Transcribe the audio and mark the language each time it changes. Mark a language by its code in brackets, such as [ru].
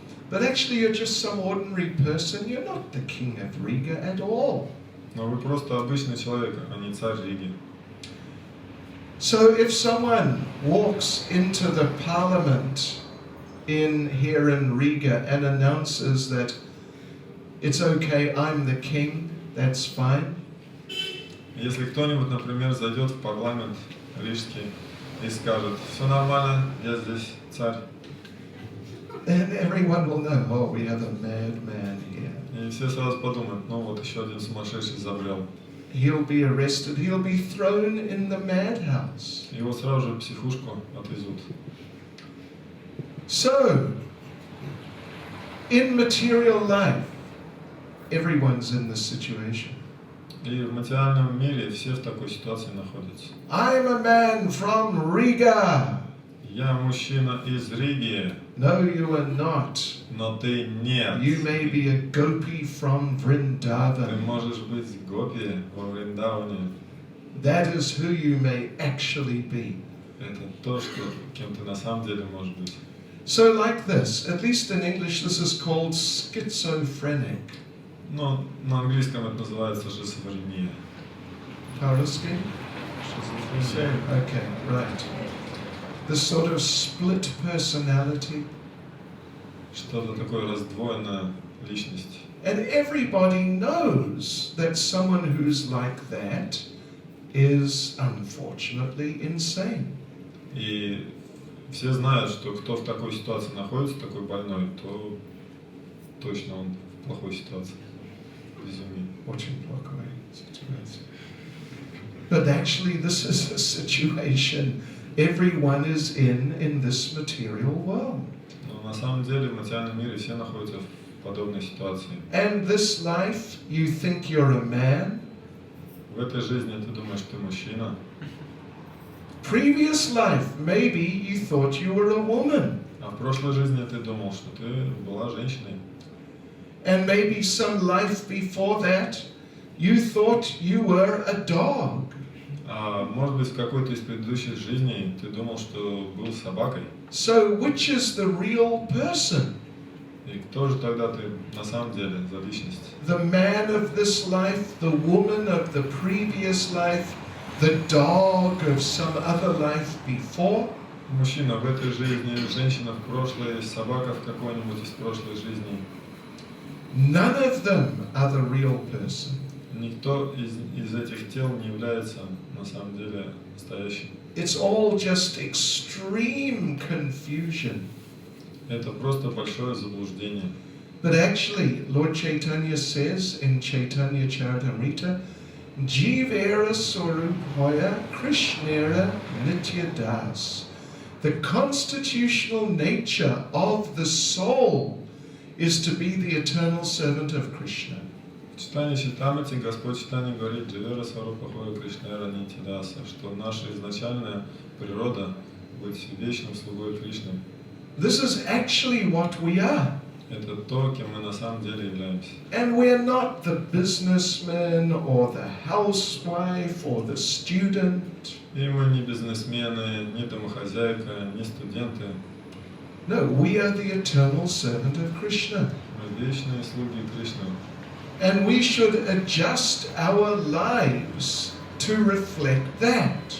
[en] But actually you're just some ordinary person. You're not the king of Riga at all. [ru] Но вы просто обычный человек, а не царь Риги. [en] So if someone walks into the parliament here in Riga and announces that it's okay, I'm the king, that's fine. [ru] Если кто-нибудь, например, зайдет в парламент рижский и скажет: все нормально, я здесь царь. [en] Then everyone will know, oh, we have a madman here. [ru] И все сразу подумают: ну вот еще один сумасшедший забрел. [en] He'll be arrested, he'll be thrown in the madhouse. [ru] Его сразу же в психушку отвезут. [en] So, in material life, everyone's in this situation. [ru] И в материальном мире все в такой ситуации находятся. [en] I'm a man from Riga. [ru] Я мужчина из Риги. [en] No, you are not. [ru] Но ты нет. [en] You may be a gopi from [ru] Ты [en] Vrindavan. [ru] можешь быть гопи во Вриндаване. [en] That is who you may actually be. [ru] Это то, кем ты на самом деле можешь быть. [en] So like this, at least in English this is called schizophrenic. [ru] Но на английском это называется шизофрения. По-русски? Шизофрения. [en] Okay, right. This sort of split personality. [ru] Что-то такое раздвоенная личность. [en] And everybody knows that someone who's like that is unfortunately insane. [ru] И все знают, что кто в такой ситуации находится, такой больной, то точно он в плохой ситуации. Безумие. Очень плохой ситуация. [en] But actually this is a situation everyone is in this material world. [ru] Но на самом деле в материальном мире все находятся в подобной ситуации. [en] And this life, you think you're a man. [ru] В этой жизни ты думаешь, ты мужчина. [en] Previous life, maybe you thought you were a woman. [ru] А в прошлой жизни ты думал, что ты была женщиной. [en] And maybe some life before that, you thought you were a dog. [ru] А может быть, в какой-то из предыдущих жизней ты думал, что был собакой. [en] So which is the real person? [ru] И кто же тогда ты на самом деле за личность? [en] The man of this life, the woman of the previous life, the dog of some other life before? [ru] Мужчина в этой жизни, женщина в прошлой, собака в какой-нибудь из прошлой жизни. [en] None of them are the real person. [ru] Никто из этих тел не является на самом деле настоящим. [en] It's all just extreme confusion. [ru] Это просто большое заблуждение. [en] But actually, Lord Chaitanya says in Chaitanya Charitamrita, [bn] Jivera Swarupaya Krishnera Nityadas. [en] The constitutional nature of the soul is to be the eternal servant of Krishna. [ru] В читании Читамрити Господь Читания говорит: [bn] Дживера Сварупа Хоя Кришнера Нитидаса, [ru] что наша изначальная природа быть вечным слугой Кришны. [en] This is actually what we are. [ru] Это то, кем мы на самом деле являемся. [en] And we're not the businessman or the housewife or the student. [ru] И мы не бизнесмены, не домохозяйка, не студенты. [en] No, we are the eternal servant of Krishna. [ru] Мы вечные слуги Кришны. [en] And we should adjust our lives to reflect that.